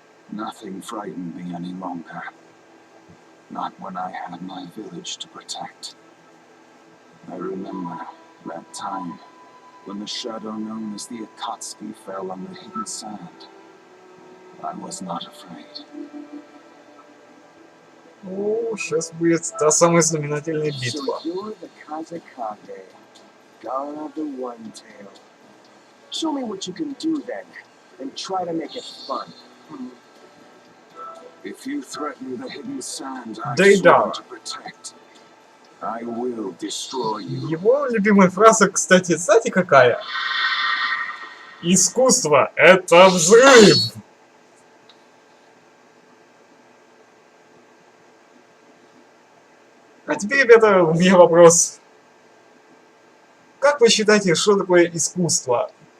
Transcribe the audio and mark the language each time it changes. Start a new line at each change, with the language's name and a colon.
English: Nothing frightened me any longer. Not when I had my village to protect. I remember that time when the shadow known as the Akatsuki fell on the hidden sand. I was not afraid.
Russian: Ну, сейчас будет та самая знаменательная битва.
English: So you're the Kazekage, god of the One Tail. Show me what you can do then, and try to make it fun. If you threaten the hidden sand I
Russian: Дейдар.
English: sworn to protect, I will destroy you.
Russian: Его любимая фраза, кстати, знаете какая? Искусство — это взрыв! А теперь, ребята, у меня вопрос. Как вы считаете, что такое искусство?